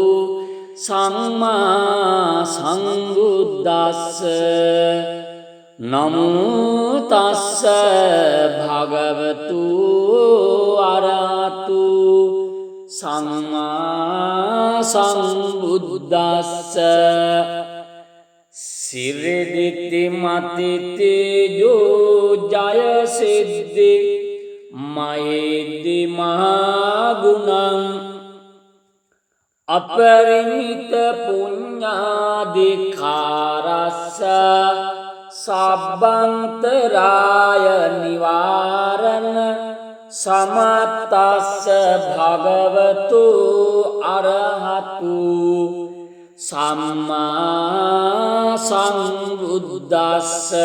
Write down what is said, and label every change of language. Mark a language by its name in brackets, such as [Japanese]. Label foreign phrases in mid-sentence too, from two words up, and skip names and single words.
[Pali] සම්මා සම්බුද්දස්ස නමෝ තස්ස භගවතු අරහතු සම්මා සම්බුද්දස්ස සිරිදිති මතිතේජෝ ජය සිද්ධි මයේදි මහගුණං අපරිමිත පුඤ්ඤාදිකාරස්ස සබ්බන්තරාය නිවාරණ සමත්තස්ස භගවතු අරහතු සම්මා සම්බුද්දස්ස